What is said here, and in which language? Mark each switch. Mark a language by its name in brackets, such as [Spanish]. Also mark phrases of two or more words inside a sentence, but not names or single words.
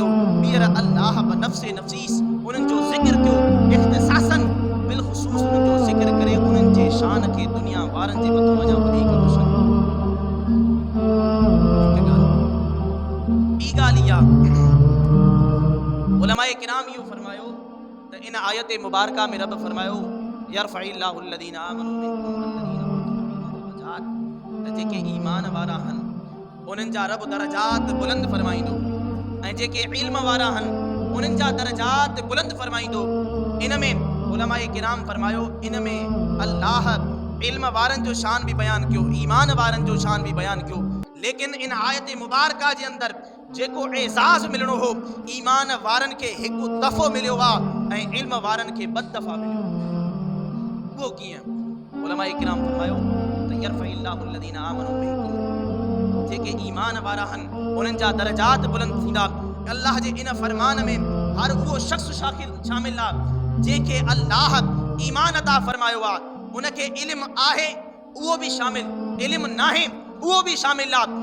[Sindhi] ॿीहर अल्लाह बनफ़्से नफ़ीस उन्हनि जो ज़िक्र कयो, इख़्तिसासन बिलख़ुसूस उन्हनि जो ज़िक्र करे उन्हनि जे शान खे दुनिया वारनि जे मथां अञा वधीक रोशन। ॿी ॻाल्हि इहा, उलमाए किराम इहो फरमायो त इन आयत मुबारका में रब फरमायो [Arabic] يرفع الله الذين آمنوا منكم والذين أوتوا العلم درجات, [Sindhi] त त जेके ईमान वारा हन उन्हनि जा रब दरजात बुलंद फरमाईंदो ऐं जेके इल्म वारा हन उन्हनि जा दरजात बुलंद फरमाईंदो। इन में उलमाए किराम फरमायो, इन में अल्लाह इल्म वारनि जो शान भी बयान कियो, ईमान वारनि जो शान भी बयान कियो, लेकिन इन आयत मुबारका जे अंदर जेको एजाज़ मिलणो हो ईमान वारनि खे हिकु दफ़ो मिलियो आहे ऐं इल्म वारनि खे ॿ दफ़ा मिलियो। वो कीअं? उलमाए किराम फरमायो त [Arabic] يرفع الله الذين آمنوا منكم, [Sindhi] जेके ईमान वारा हन उन्हनि जा दरजात बुलंद थींदा। अल्लाह जे इन फरमान में हर उहो शख्स शामिल आहे जेके अल्लाह ईमान अता फरमायो आहे, उनखे इल्म आहे उहो भी शामिल, इल्म नाहे उहो भी शामिल आहे।